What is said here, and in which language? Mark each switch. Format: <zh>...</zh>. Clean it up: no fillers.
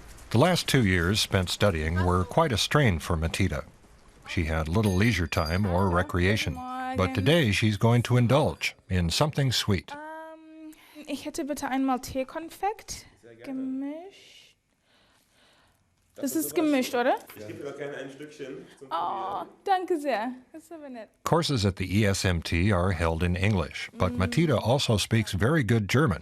<en>The last 2 years spent studying were quite a strain for Matida. She had little leisure time or recreation, but today she's going to indulge in something sweet.</en> <de>Ich hätte bitte einmal Teekonfekt gemischt. Das ist gemischt, oder? Ich gebe dir gerne ein Stückchen. Oh, danke sehr. Das ist aber nett.</de> <en>Courses at the ESMT are held in English, but Matida also speaks very good German.</en>